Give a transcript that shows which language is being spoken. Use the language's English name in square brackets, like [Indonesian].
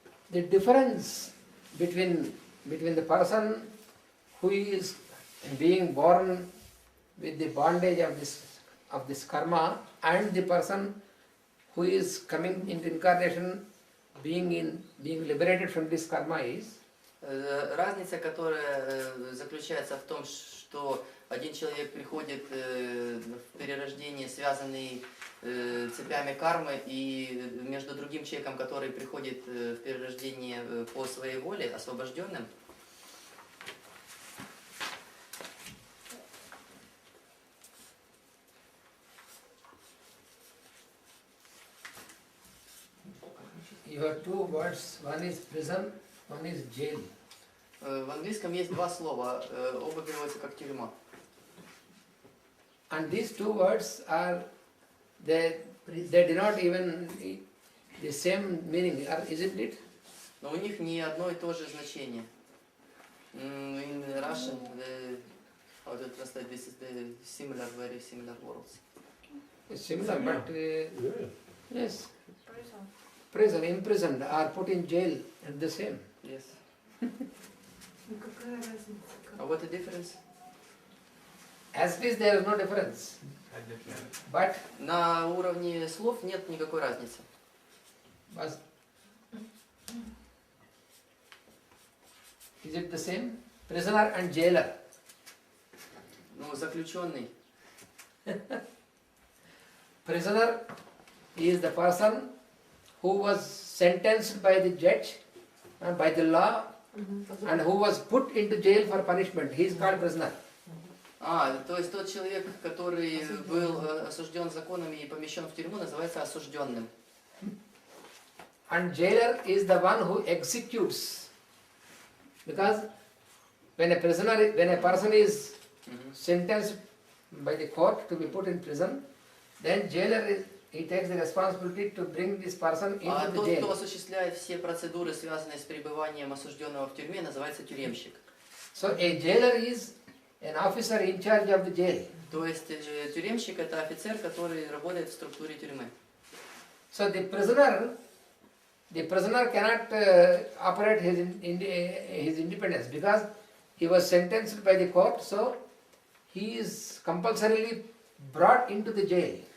[English] The difference between the person who is being born with the bondage of this karma, and the person who is coming into incarnation being liberated from this karma is. [Russian] Разница, которая заключается в том, что один человек приходит в перерождение, связанный цепями кармы, и между другим человеком, который приходит в перерождение по своей воле, освобожденным. [English] You have two words, one is prison, one is jail. [Russian] В английском есть два слова, оба переводятся как тюрьма. [English] And these two words are, they denote even the same meaning, isn't it? [Russian] Но у них не одно и то же значение. [English] In Russian, how to translate this is the similar, very similar words. It's similar, but yes. Prison, imprisoned, or put in jail, and the same. Yes. [Russian] Ну какая разница? [English] What the difference? As it is, there is no difference. But [Russian] На уровне слов нет никакой разницы. [English] Is it the same? Prisoner and jailer. [Russian] Ну, заключенный. [English] Prisoner is the person who was sentenced by the judge and by the law, and who was put into jail for punishment. He is called prisoner. [Russian] То есть тот человек, который был осужден законами и помещен в тюрьму, называется осужденным. [English] And jailer is the one who executes. Because when a person is sentenced by the court to be put in prison, then jailer he takes the responsibility to bring this person into the jail. [Russian] Тот, кто осуществляет все процедуры, связанные с пребыванием осужденного в тюрьме, называется тюремщик. [English] So a jailer is an officer in charge of the jail. [Russian] То есть тюремщик это офицер, который работает в структуре тюрьмы. [English] So the prisoner cannot operate his independence because he was sentenced by the court, so he is compulsorily brought into the jail.